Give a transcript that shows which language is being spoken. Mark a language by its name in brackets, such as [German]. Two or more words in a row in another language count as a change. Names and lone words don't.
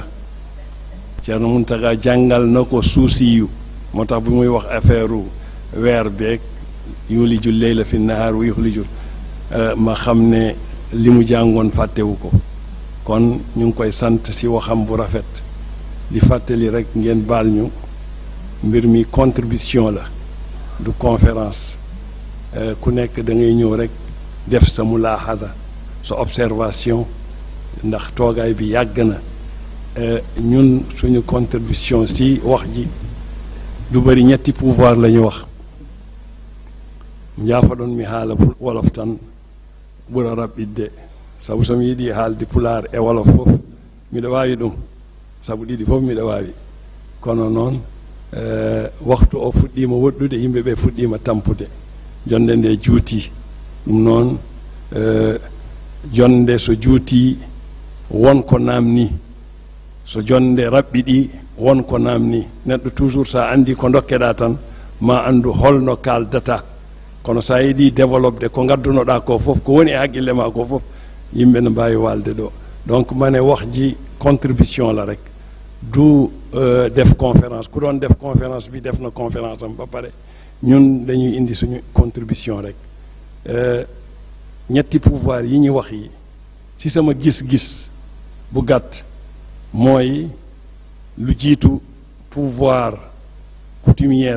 [Wolof] Ceerno Muntaqa jàngal na ko suusi yu moo tax bu muy wax affaire weer beeg [Arabic] يولج الليل في النهار ويولج [Wolof] ma xam ne li mu jàngoon fàttewu ko kon ñu ngi koy sant si waxam bu rafet di fàttali rek ngeen baal ñu mbir mi contribution la du conférence ku nekk da ngay ñëw rek def sa mulaaxada sa observation ndax toogaay bi yàgg na. ñun suñu contribution si wax ji du bëri ñetti pouvoir la ñu wax [Fula] njaafa ɗon mi haala wolof tan ɓura raɓɓidde sabu somi yiɗi haalde pulaar e wolof fof miɗa waawi ɗum sabu ɗiɗi fof miɗa waawi kono noon waktu o fuɗɗima woɗɗude yimɓe ɓe fuɗɗima tampude jonde nde juuti ɗum noon jonde so juuti wonko namni so jonde raɓɓiɗi wonko namni neɗɗo toujours sa andi ko dokkeɗa tan ma andu holno kaldata kono sa yiɗi développede ko gaddunoɗa ko fof ko woni e haqqille ma ko fof yimɓe ne mbawi walde ɗo donc mane [Wolof] wax ji contribution la rek du def conférence ku doon def conférence bi def na conférence am ba pare ñun dañuy indi suñu contribution rek ñetti pouvoir yi ñu wax yi ci sama gis-gis bu gàtt mooy lu jiitu pouvoir coutumière